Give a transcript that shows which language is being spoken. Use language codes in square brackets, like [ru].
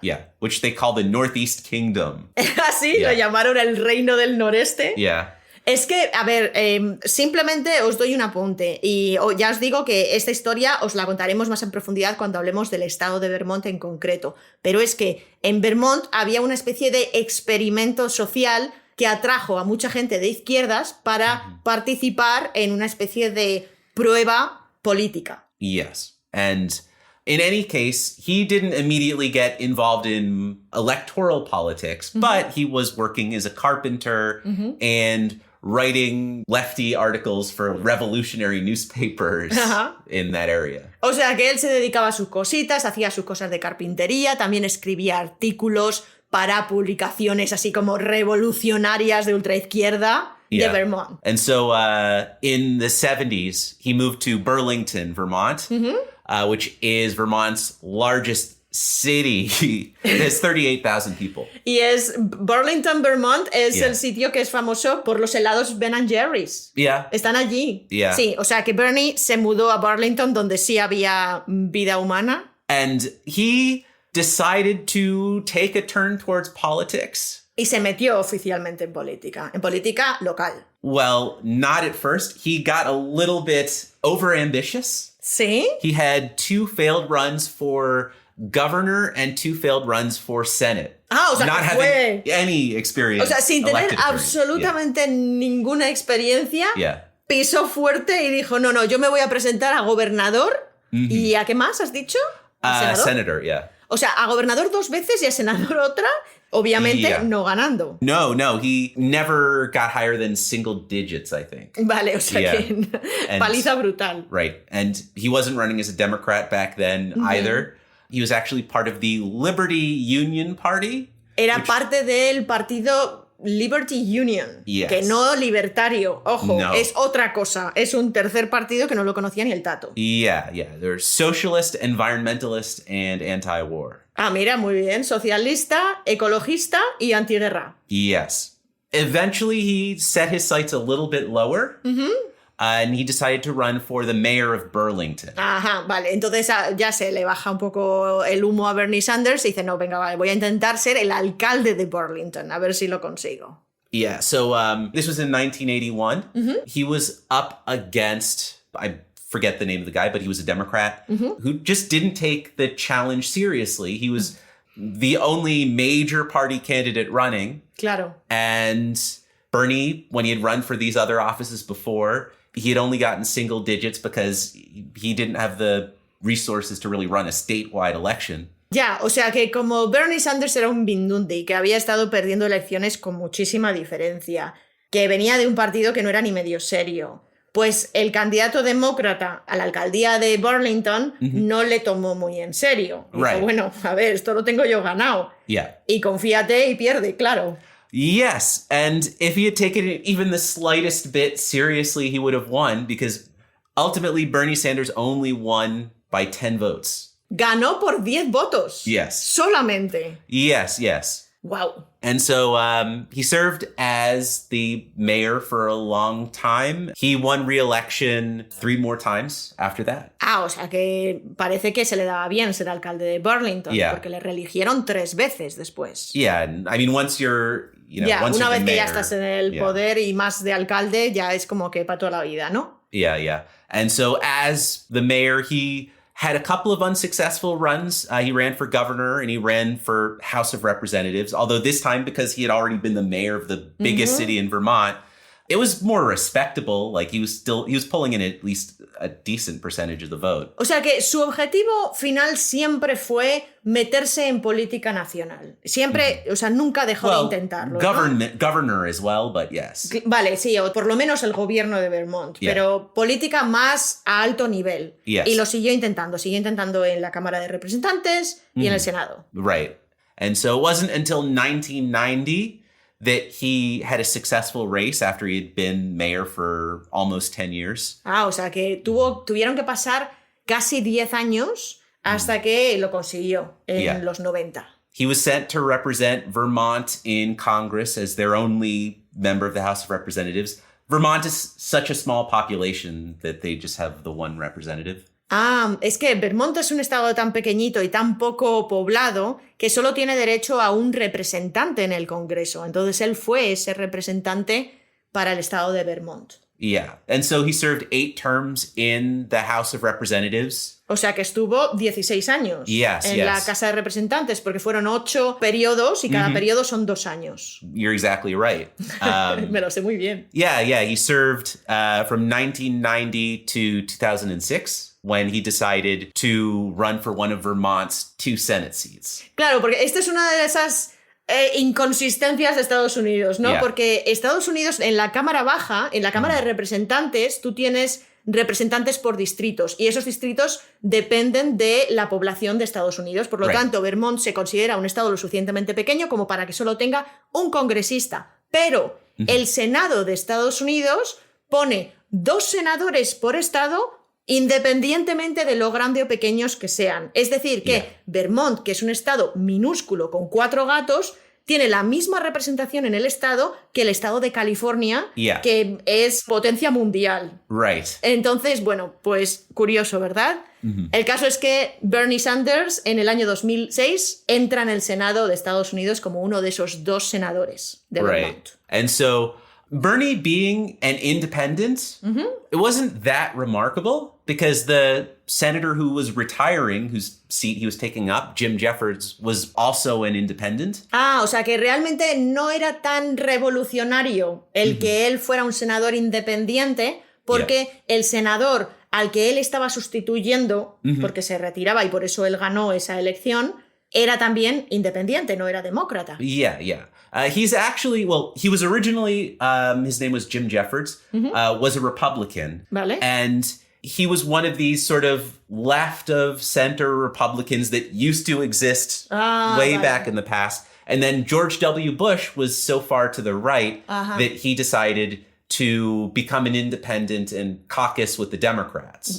[en] Yeah, which they call the Northeast Kingdom. [es] Así lo llamaron el Reino del Noreste. [en] Yeah. [es] Es que, a ver, simplemente os doy un apunte y ya os digo que esta historia os la contaremos más en profundidad cuando hablemos del estado de Vermont en concreto. Pero es que en Vermont había una especie de experimento social que atrajo a mucha gente de izquierdas para participar en una especie de prueba política. [en] Yes. And in any case, he didn't immediately get involved in electoral politics, but he was working as a carpenter and writing lefty articles for revolutionary newspapers in that area. [es] O sea que él se dedicaba a sus cositas, hacía sus cosas de carpintería, también escribía artículos para publicaciones así como revolucionarias de ultraizquierda de Vermont. [en] And so in the 70s, he moved to Burlington, Vermont, which is Vermont's largest city. It has 38,000 people. [es] Y Burlington, Vermont es el sitio que es famoso por los helados Ben & Jerry's. [en] Yeah. [es] Están allí. [en] Yeah. [es] Sí, o sea que Bernie se mudó a Burlington donde sí había vida humana. [en] And he decided to take a turn towards politics. [es] Y se metió oficialmente en política local. [en] Well, not at first. He got a little bit overambitious. [es] ¿Sí? [en] He had 2 failed runs for governor and 2 failed runs for Senate. [es] O sea, [en] not [es] que [en] having [es] fue... [en] any experience. [es] O sea, sin tener [en] elected [es] absolutamente ninguna experiencia, [en] Yeah. [es] pisó fuerte y dijo, no, yo me voy a presentar a gobernador. ¿Y a qué más has dicho? [en] Senator, yeah. [es] O sea, a gobernador 2 veces y a senador otra, obviamente no ganando. [en] No, he never got higher than single digits, I think. [es] Vale, o sea que paliza brutal. [en] Right, and he wasn't running as a Democrat back then either. He was actually part of the Liberty Union Party. [es] Era parte del partido Liberty Union, [en] Yes. [es] que no libertario, ojo, [en] No. [es] es otra cosa, es un tercer partido que no lo conocía ni el tato. [en] Yeah. They're socialist, environmentalist, and anti-war. [es] Ah, mira, muy bien, socialista, ecologista y antiguerra. [en] Yes. Eventually, he set his sights a little bit lower, and he decided to run for the mayor of Burlington. [es] Ajá, vale, entonces ya se le baja un poco el humo a Bernie Sanders y dice, no, venga, vale, voy a intentar ser el alcalde de Burlington, a ver si lo consigo. [en] Yeah, so this was in 1981. He was up against, I forget the name of the guy, but he was a Democrat who just didn't take the challenge seriously. He was the only major party candidate running. [es] Claro. [en] And Bernie, when he had run for these other offices before, he had only gotten single digits because he didn't have the resources to really run a statewide election. [es] Ya, o sea que como Bernie Sanders era un Mindundi que había estado perdiendo elecciones con muchísima diferencia, que venía de un partido que no era ni medio serio, pues el candidato demócrata a la alcaldía de Burlington no le tomó muy en serio. Dijo, [en] Right. [es] bueno, a ver, esto lo tengo yo ganado. [en] Yeah. [es] Y confíate y pierde, claro. [en] Yes, and if he had taken it even the slightest bit seriously, he would have won because ultimately Bernie Sanders only won by 10 votes. [es] Ganó por 10 votos. [en] Yes. [es] Solamente. [en] Yes. Wow. And so he served as the mayor for a long time. He won re-election 3 more times after that. [es] Ah, o sea que parece que se le daba bien ser alcalde de Burlington, [en] Yeah. [es] porque le reeligieron 3 veces después. [en] Yeah, and I mean, once you're, [es] Ya, [en] once [es] una [en] you're [es] vez [en] the [es] que ya [en] mayor, [es] estás en el [en] yeah. [es] poder y más de alcalde, ya es como que para toda la vida, ¿no? [en] Yeah. And so as the mayor, he had a couple of unsuccessful runs. He ran for governor and he ran for House of Representatives, although this time, because he had already been the mayor of the biggest city in Vermont, it was more respectable. Like he was pulling in at least a decent percentage of the vote. [es] O sea que su objetivo final siempre fue meterse en política nacional. Siempre, o sea, nunca dejó de intentarlo. ¿no? [en] Governor as well, but yes. [es] Vale, sí, o por lo menos el gobierno de Vermont, [en] Yeah. [es] pero política más a alto nivel. [en] Yes. [es] Y lo siguió intentando en la Cámara de Representantes y en el Senado. [en] Right. And so it wasn't until 1990 that he had a successful race after he had been mayor for almost 10 years. [es] Ah, o sea que tuvieron que pasar casi 10 años hasta que lo consiguió en [en] Yeah. [es] los 90. [en] He was sent to represent Vermont in Congress as their only member of the House of Representatives. Vermont is such a small population that they just have the one representative. [es] Ah, es que Vermont es un estado tan pequeñito y tan poco poblado que solo tiene derecho a un representante en el Congreso. Entonces él fue ese representante para el estado de Vermont. [en] Yeah. And so he served 8 terms in the House of Representatives. [es] O sea que estuvo 16 años [en] Yes, [es] en [en] yes. [es] la Casa de Representantes, porque fueron 8 periodos y cada periodo son 2 años. [en] You're exactly right. [es] Me lo sé muy bien. [en] Yeah. He served from 1990 to 2006 when he decided to run for one of Vermont's 2 Senate seats. [es] Claro, porque esta es una de esas inconsistencias de Estados Unidos, ¿no? [en] Yeah. [es] Porque Estados Unidos en la Cámara Baja, en la Cámara de Representantes, tú tienes representantes por distritos y esos distritos dependen de la población de Estados Unidos. Por lo [en] Right. [es] tanto, Vermont se considera un estado lo suficientemente pequeño como para que solo tenga un congresista. Pero el Senado de Estados Unidos pone 2 senadores por estado independientemente de lo grande o pequeños que sean. Es decir, que [en] Yeah. [es] Vermont, que es un estado minúsculo con 4 gatos, tiene la misma representación en el estado que el estado de California, [en] Yeah. [es] que es potencia mundial. [en] Right. [es] Entonces, bueno, pues curioso, ¿verdad? El caso es que Bernie Sanders en el año 2006 entra en el Senado de Estados Unidos como uno de esos 2 senadores de [en] Right. [es] Vermont. [en] And so Bernie being an independent, it wasn't that remarkable because the senator who was retiring, whose seat he was taking up, Jim Jeffords, was also an independent. [es] Ah, o sea que realmente no era tan revolucionario el que él fuera un senador independiente, porque el senador al que él estaba sustituyendo, porque se retiraba y por eso él ganó esa elección, era también independiente, no era demócrata. [en] Yeah. He's actually, he was originally, his name was Jim Jeffords, was a Republican. [es] Vale. [en] And he was one of these sort of left of center Republicans that used to exist way back in the past. And then George W. Bush was so far to the right that he decided to become an independent and caucus with the Democrats.